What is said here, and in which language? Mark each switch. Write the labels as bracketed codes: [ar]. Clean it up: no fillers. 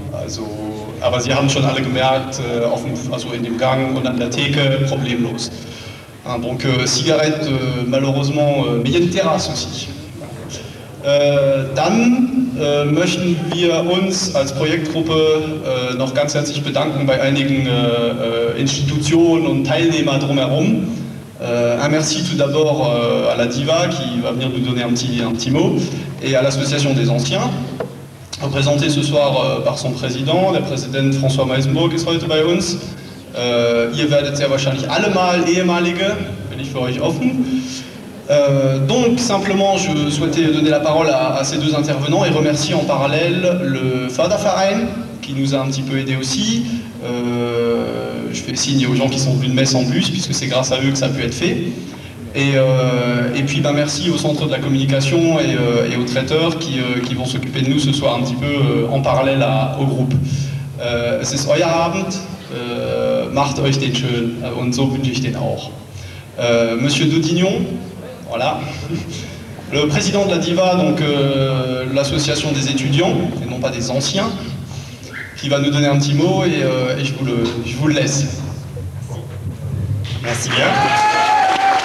[de] Also, aber Sie haben schon alle gemerkt, also in dem Gang und an der Theke, problemlos. [fr] Donc cigarettes, malheureusement, mais il y a une terrasse aussi. [de] Dann möchten wir uns als Projektgruppe noch ganz herzlich bedanken bei einigen Institutionen und Teilnehmern drumherum. [fr] Un merci tout d'abord à la DIVA qui va venir nous donner un petit mot, et à l'Association des Anciens, représenté ce soir par son Président, [de] der Präsident François Meisenburg ist heute bei uns. Ihr werdet sehr wahrscheinlich alle mal ehemalige, bin ich für euch offen. [fr] Donc simplement je souhaitais donner la parole à ces deux intervenants et remercier en parallèle le Förderverein qui nous a un petit peu aidé aussi. Je fais signe aux gens qui sont venus de Metz en bus puisque c'est grâce à eux que ça a pu être fait. Et puis merci au centre de la communication et aux traiteurs qui vont s'occuper de nous ce soir un petit peu en parallèle au groupe. [de] Es ist euer Abend, macht euch den schön und so wünsche ich den auch. [fr] Monsieur Daudignon, voilà, le président de la DIVA, donc l'association des étudiants, et non pas des anciens, qui va nous donner un petit mot et je vous le laisse. Merci bien.